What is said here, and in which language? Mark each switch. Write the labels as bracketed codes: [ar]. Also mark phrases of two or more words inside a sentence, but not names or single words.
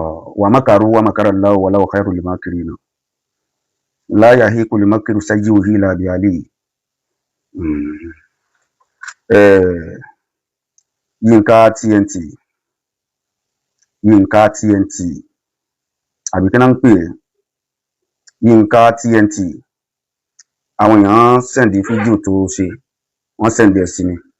[ar] ومكروا ومكر الله والله خير الماكرين لا يحيق المكر السيئ إلا بأهله. [yo] Yinka TNT àbí kí náà ń pè é Yinka TNT àwọn èèyàn send fídíò tó ṣe wọ́n send ẹ̀ sí mi.